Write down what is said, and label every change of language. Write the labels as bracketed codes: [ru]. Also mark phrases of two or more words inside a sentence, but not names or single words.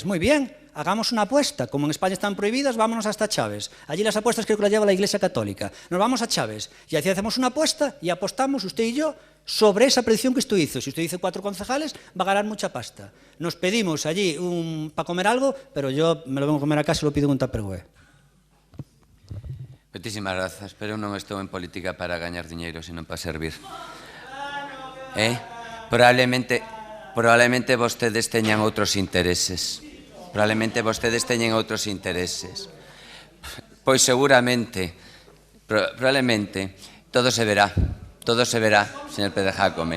[es] Muy bien, hagamos una apuesta. Como en España están prohibidas, vámonos hasta Chaves. Allí las apuestas creo que las lleva la Iglesia Católica. Nos vamos a Chaves y así hacemos una apuesta y apostamos, usted y yo, sobre esa predicción que usted hizo. Si usted dice 4 concejales, va a ganar mucha pasta. Nos pedimos allí para comer algo, pero yo me lo vengo a comer a casa y lo pido en un tupperware. [gl] Moitísimas grazas, pero non estou en política para gañar diñeiro, sino para servir. Probablemente vostedes teñan outros intereses. Pois seguramente, probablemente, todo se verá, señor Pérez Jácome.